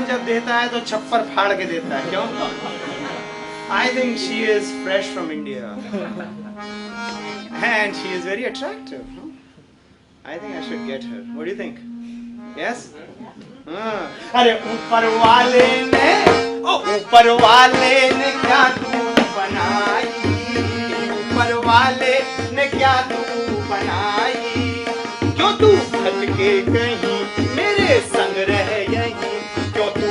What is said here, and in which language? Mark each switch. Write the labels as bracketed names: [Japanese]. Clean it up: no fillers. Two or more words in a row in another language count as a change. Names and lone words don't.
[Hindi] देता है तो छप्पर फाड़ के देता है, क्यों? [English] I think she is fresh from India. And she is very attractive. I think I should get her. What do you think? Yes? [Hindi] अरे ऊपर वाले ने क्या तू बनाई, ऊपर वाले ने क्या तू बनाई, क्यों तू भटके कहीं मेरे संग रह यहीं, क्यों तू